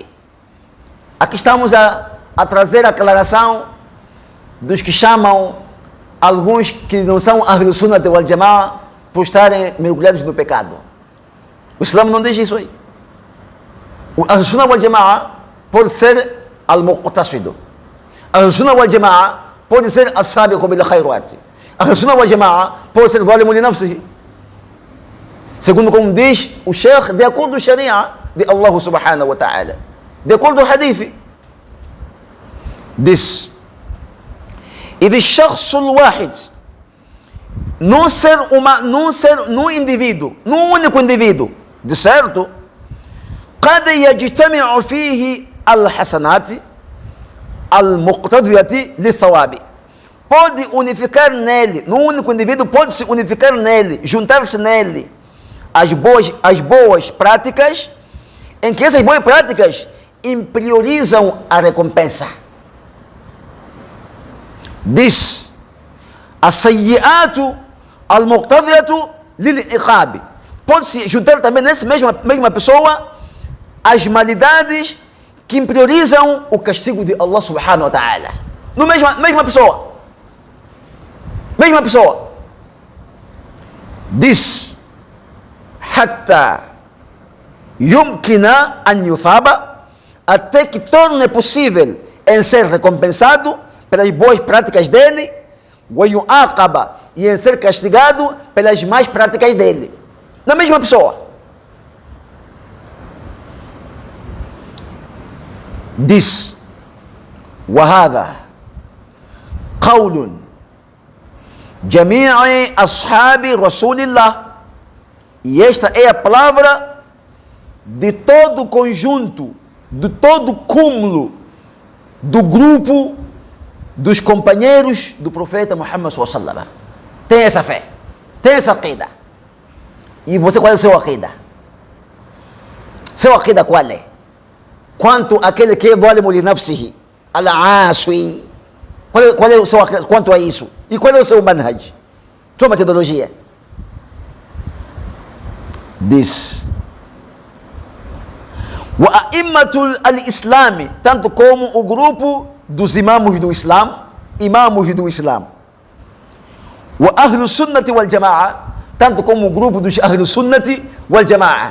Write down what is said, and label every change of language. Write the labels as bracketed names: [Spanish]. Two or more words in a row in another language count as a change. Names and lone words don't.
[Portuguese] Aqui estamos a trazer a aclaração dos que chamam alguns que não são [Arabic] أهل السنة والجماعة [Portuguese] por estarem mergulhados no pecado. O Islã não diz isso aí. O [Arabic] أهل السنة والجماعة [Portuguese] pode ser al-muqtasidu. [Arabic] أهل السنة والجماعة [Portuguese] pode ser [Arabic] السابق بالخيرات. أهل السنة والجماعة [Portuguese] pode ser [Arabic] ظالم لنفسه. [Portuguese] Segundo como diz o Sheikh, de acordo com a Sharia de Allah [Arabic] سبحانه وتعالى, [Portuguese] de acordo com o hadith. Diz, e de [Arabic] الشخص الواحد, [Portuguese] num indivíduo, num único indivíduo, de certo, [Arabic] قد يجتمع فيه الحسنات المقتضية للثواب. [Portuguese] Pode unificar nele, no único indivíduo pode se unificar nele, juntar-se nele as boas práticas, em que essas boas práticas priorizam a recompensa. Diz, [Arabic] السيئات المقتضية للعقاب. [Portuguese] Pode se juntar também nessa mesma pessoa as malidades que priorizam o castigo de Allah [Arabic] سبحانه وتعالى. [Portuguese] No mesma pessoa. Mesma pessoa. Diz, [Arabic] حتى يمكن أن يثاب, [Portuguese] até que torne possível em ser recompensado pelas boas práticas dele, [Arabic] ويعاقب, [Portuguese] e em ser castigado pelas más práticas dele. Na mesma pessoa. Diz, [Arabic] وهذا قول جميع أصحاب رسول الله. [Portuguese] E esta é a palavra de todo o conjunto, de todo o cúmulo do grupo dos companheiros do profeta Muhammad [Arabic] صلى الله عليه وسلم. [Portuguese] Tem essa fé, tem essa aqida. E você, qual é o seu aqida? Seu aqida qual é? Quanto aquele que é [Arabic] ظالم لنفسه, [Portuguese] al-aaswi, qual é o seu aqida quanto a isso? E qual é o seu manhaj? Sua metodologia? Diz: [Arabic] وأئمة الإسلام, [Portuguese] tanto como o grupo dos imamos do Islam, [Arabic] وأهل السنة والجماعة, [Portuguese] tanto como o grupo dos [Arabic] أهل السنة والجماعة.